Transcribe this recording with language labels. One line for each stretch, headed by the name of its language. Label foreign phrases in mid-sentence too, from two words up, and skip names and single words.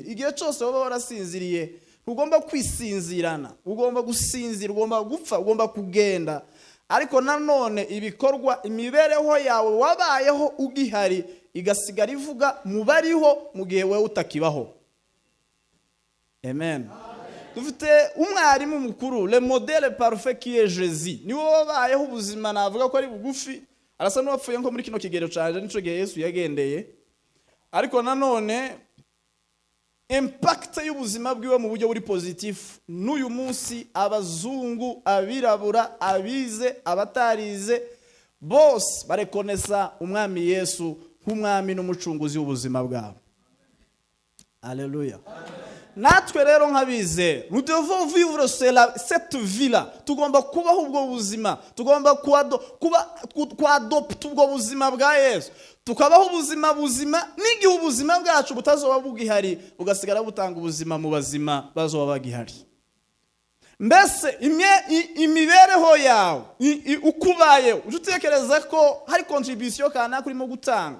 Rundi: Igihe cyose waba warasinziriye ugomba kwisinzirana, ugomba gusinzira, ugomba gupfa, ugomba kugenda. Ariko nanone ibikorwa, imibereho yawe wabayeho ugihari igasigara ivuga mubariho mu gihe wewe utakibaho. Amen. Dufite umwarimu mukuru,
French: le modèle parfait qui est Jésus.
Rundi: Niwe wabayeho ubuzima navuga ko ari bugufi, arasa n'uwapfuye nko muri kino kigero canje nico gihe Yesu yagendeye. Ariko nanone impact y'ubuzima bwiwe mu buryo buri positif. N'uyu munsi abazungu, abirabura, abize, abatarize bose barekonesa umwami Yesu nk'umwami n'umucunguzi w'ubuzima bwabo. Alléluia. Natwe rero nk'abize,
French: nous devons vivre cette vie-là.
Rundi: Tugomba kubaho ubwo buzima, tugomba kuadopta ubwo buzima bwa Yesu. Tukabaho ubuzima n'igihe ubuzima bwacu butazoba bugihari, ugasigara butanga ubuzima mu bazima bazoba bagihari. Mbese imibereho yawe ukubaye, utekereza ko hari contribution kana kurimo gutanga.